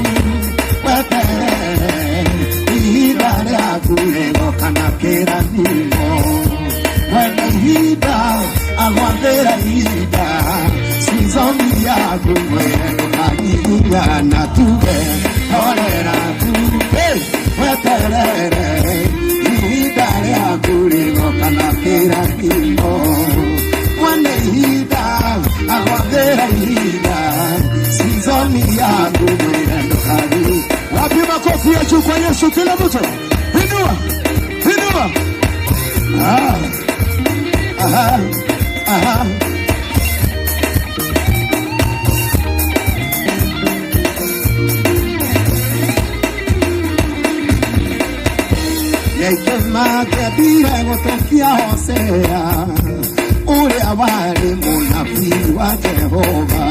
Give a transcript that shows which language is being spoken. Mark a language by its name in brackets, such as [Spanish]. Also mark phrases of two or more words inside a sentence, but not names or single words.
[Kikuyu] weterere Ihinda rĩaku rĩgoka kĩra thimo Wenda ihinda agwathĩra ihinda Sizoni yaku ndũkanyihia tuge Horera tu weterere Ihinda rĩaku rĩgoka kĩra thimo Wenda ihinda ihinda season [Swahili] yangu mwendo kali. Wapi makofi ya juu kwa Yesu kila mtu? Inua, inua. Aha, aha. [Kikuyu] Yekema kebire gotokia Hosea, uria wari munabii wa Jehova.